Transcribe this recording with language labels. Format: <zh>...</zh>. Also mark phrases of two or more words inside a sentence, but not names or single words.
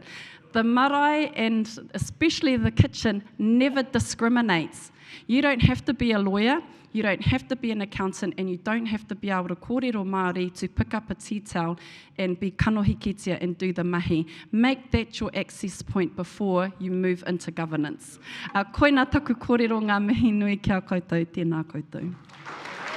<en>The marae, and especially the kitchen, never discriminates. You don't have to be a lawyer, you don't have to be an accountant, and you don't have to be able to</en> <mi>kōrero Māori</mi> <en>to pick up a tītau and be kanohikitia and do the mahi. Make that your access point before you move into governance.</en> <mi>Koina taku kōrero ngā mihi nui kia koutou, tēnā koutou.</mi>